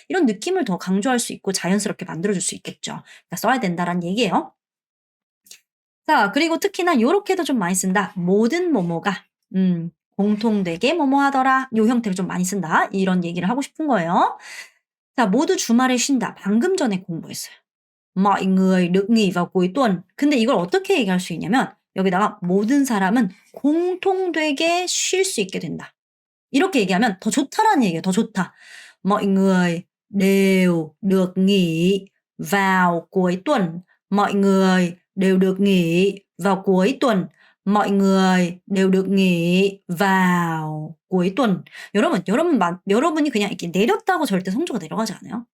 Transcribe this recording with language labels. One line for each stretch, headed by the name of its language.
Korean: 이런 느낌을 더 강조할 수 있고 자연스럽게 만들어 줄 수 있겠죠. 그러니까 써야 된다라는 얘기예요. 자 그리고 특히나 요렇게도 좀 많이 쓴다. 모든 뭐뭐가 공통되게 뭐뭐하더라. 요 형태를 좀 많이 쓴다. 이런 얘기를 하고 싶은 거예요. 자 모두 주말에 쉰다. 방금 전에 공부했어요.
Vietnamese: mọi người được nghỉ vào cuối tuần.
Korean: 근데 이걸 어떻게 얘기할 수 있냐면 여기다가 모든 사람은 공통되게 쉴 수 있게 된다. 이렇게 얘기하면 더 좋다라는 얘기예요. 더 좋다.
Vietnamese: mọi người đều được nghỉ vào cuối tuần. mọi người đều được nghỉ vào cuối tuần. mọi người đều được nghỉ vào cuối tuần.
Korean: 여러분이 그냥 이렇게 내렸다고 절대 성조가 내려가지 않아요.